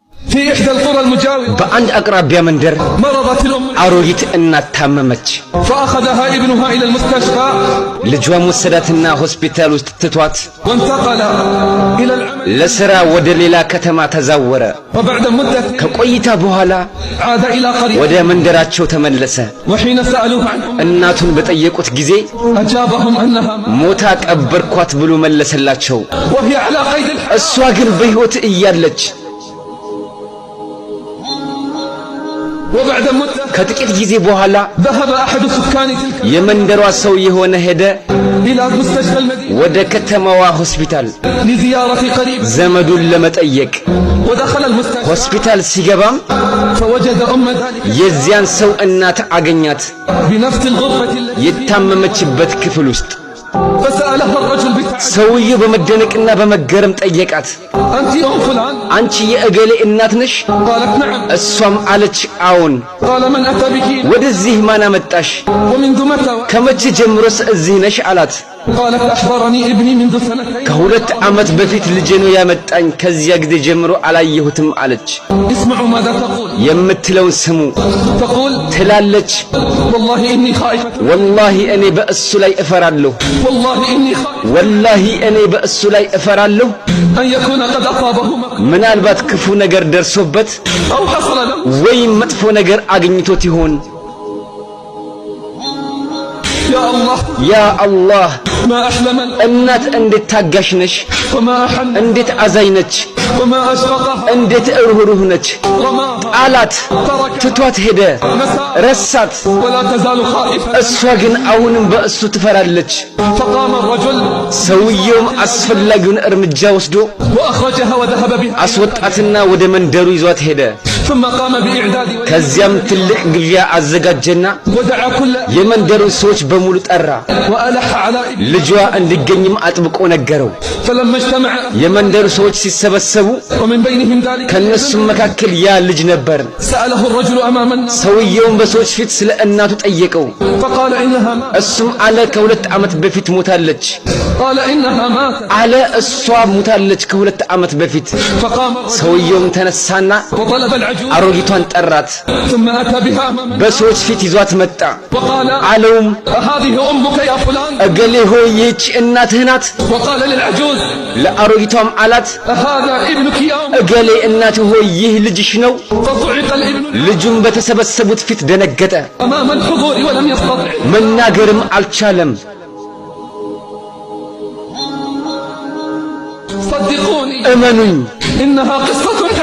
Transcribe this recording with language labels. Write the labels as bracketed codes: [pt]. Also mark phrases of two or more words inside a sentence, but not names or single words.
[ar] في إحدى القرى المجاورة [am] በአንድ አቅራቢያ መንደር [ar] مرضت الأم [am] አሮጊት እናት ታመመች። [ar] فأخذها ابنها إلى المستشفى [am] ልጇን ወሰዳትና ሆስፒታል ውስጥ ትቷት [ar] وانتقل إلى العمل [am] ለሥራ ወደ ሌላ ከተማ ተዛወረ። [ar] وبعد مدة [am] ከቆይታ በኋላ [ar] عاد إلى قرية [am] ወደ መንደራቸው ተመለሰ። [ar] وحين سألوه عنه [am] እናቱን በጠየቁት ጊዜ [ar] أجابهم أنها [am] ሞታ ቀበርኳት ብሎ መለሰላቸው። [ar] وهي على قيد الحياة [am] እሷ ግን በሕይወት እያለች [ar] وبعد مدة [am] ከጥቂት ጊዜ በኋላ [ar] ذهب أحد سكان تلك [am] የመንደሯ ሰው የሆነ ሄደ [ar] إلى مستشفى المدينة [am] ወደ ከተማዋ ሆስፒታል [ar] لزيارة قريب [am] ዘመዱን ለመጠየቅ። [ar] ودخل المستشفى [am] ሆስፒታል ሲገባም [ar] فوجد أم ذلك [am] የዚያን ሰው እናት አገኛት [ar] بنفس الغرفة التي [am] የታመመችበት ክፍል ውስጥ። [ar] فسألها الرجل بتعجب [am] ሰውየው በመደነቅና በመገረም ጠየቃት። [ar] أنت أم فلان؟ [am] አንቺ የእገሌ እናት ነሽ? [ar] قالت نعم. [am] እሷም አለች አዎን። [ar] قال من أتى بك؟ [am] ወደዚህ ማን አመጣሽ? [ar] ومنذ متى؟ [am] ከመቼ ጀምሮስ እዚህ ነሽ አላት። [ar] قالت أخبرني ابني منذ سنتين [am] ከሁለት ዓመት በፊት ልጄ ነው ያመጣኝ፣ ከዚያ ጊዜ ጀምሮ አላየሁትም አለች። [ar] اسمعوا ماذا تقول. [am] የምትለውን ስሙ። [ar] تقول [am] ትላለች [ar] والله إني خائفة [am] ወላሂ እኔ በእሱ ላይ እፈራለሁ፣ [ar] والله إني خائفة [am] ወላሂ እኔ በእሱ ላይ እፈራለሁ [ar] أن يكون قد أصابه مكروه [am] ምናልባት ክፉ ነገር ደርሶበት [ar] أو حصل له [am] ወይም መጥፎ ነገር አግኝቶት ይሆን። [ar] يا الله يا الله ما أحلم [am] እናት እንዴት ታጋሽ ነች፣ [ar] وما أحن [am] እንዴት አዛኝ ነች፣ [ar] وما أشفقه [am] እንዴት እርህሩህ ነች። [ar] رماها [am] አላት ትቷት ሄደ፣ ረሳት። [ar] ولا تزال خائفة [am] እሷ ግን አሁንም በእሱ ትፈራለች። [ar] فقام الرجل [am] ሰውየውም አስፈላጊውን እርምጃ ወስዶ [ar] وأخرجها وذهب بها [am] አስወጣትና ወደ መንደሩ ይዟት ሄደ። [ar] ثم قام بإعداد [am] ከዚያም ትልቅ ግብዣ አዘጋጀና [ar] ودعا كل [am] የመንደሩን ሰዎች በሙሉ ጠራ። [ar] وألح على ابنه [am] ልጇ እንዲገኝም አጥብቆ ነገረው። [ar] فلما اجتمع [am] የመንደሩ ሰዎች ሲሰበሰቡ [ar] ومن بينهم ذلك [am] ከነሱም መካከል ያ ልጅ ነበር። [ar] سأله الرجل أمام الناس [am] ሰውየውም በሰዎች ፊት ስለ እናቱ ጠየቀው። [ar] فقال إنها ماتت [am] እሱም አለ ከሁለት ዓመት በፊት ሞታለች [ar] قال إنها ماتت [am] አለ። እሷ ሞታለች ከሁለት ዓመት በፊት። [ar] فقام الرجل [am] ሰውየውም ተነሳና [ar] وطلب العجوز [am] አሮጊቷን ጠራት። [ar] ثم أتى بها أمام الناس [am] በሰዎች ፊት ይዟት متى [ar] وقال [am] አለውም [ar] هذه أمك يا فلان [am] እገሌ ሆይ ይህች እናትህ ናት። [ar] وقال للعجوز [am] ለአሮጊቷም አላት [ar] هذا ابنك يا أم [am] እገሌ እናትህ ሆይ ይህ ልጅሽ ነው። [ar] فصعق الابن [am] ልጁም በተሰበሰቡት ፊት ደነገጠ፣ [ar] أمام الحضور ولم يستطع [am] መናገርም አልቻለም። [ar] صدقوني [am] እመኑኝ [ar] إنها قصة